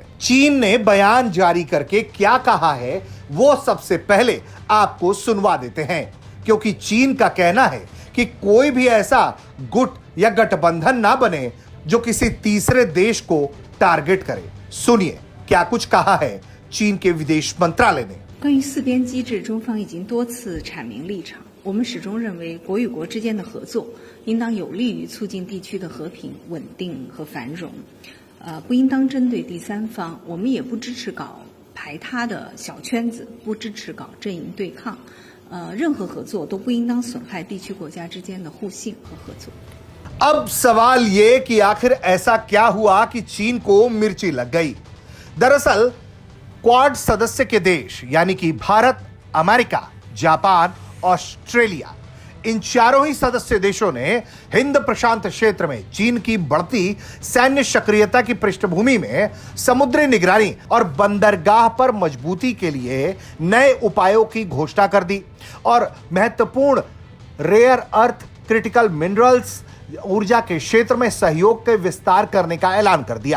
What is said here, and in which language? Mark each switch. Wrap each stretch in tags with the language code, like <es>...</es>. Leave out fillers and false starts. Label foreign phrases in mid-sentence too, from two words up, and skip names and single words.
<hi>चीन ने बयान जारी करके क्या कहा है वो सबसे पहले आपको सुनवा देते हैं, क्योंकि चीन का कहना है कि कोई भी ऐसा गुट या गठबंधन ना बने जो किसी तीसरे देश को टारगेट करे। सुनिए क्या कुछ कहा है चीन के विदेश मंत्रालय ने।</hi> <zh>关于四边机制，中方已经多次阐明立场。我们始终认为，国与国之间的合作应当有利于促进地区的和平、稳定和繁荣，不应当针对第三方。我们也不支持搞排他的小圈子，不支持搞阵营对抗。任何合作都不应当损害地区国家之间的互信和合作。</zh> <hi>अब सवाल ये कि आखिर ऐसा क्या हुआ कि चीन को मिर्ची लग गई। दरअसल क्वाड सदस्य के देश यानी कि भारत, अमेरिका, जापान, ऑस्ट्रेलिया, इन चारों ही सदस्य देशों ने हिंद प्रशांत क्षेत्र में चीन की बढ़ती सैन्य सक्रियता की पृष्ठभूमि में समुद्री निगरानी और बंदरगाह पर मजबूती के लिए नए उपायों की घोषणा कर दी और महत्वपूर्ण</hi> <en>rare earth, critical minerals,</en> <hi>ऊर्जा के क्षेत्र में सहयोग के विस्तार करने का ऐलान कर दिया।</hi>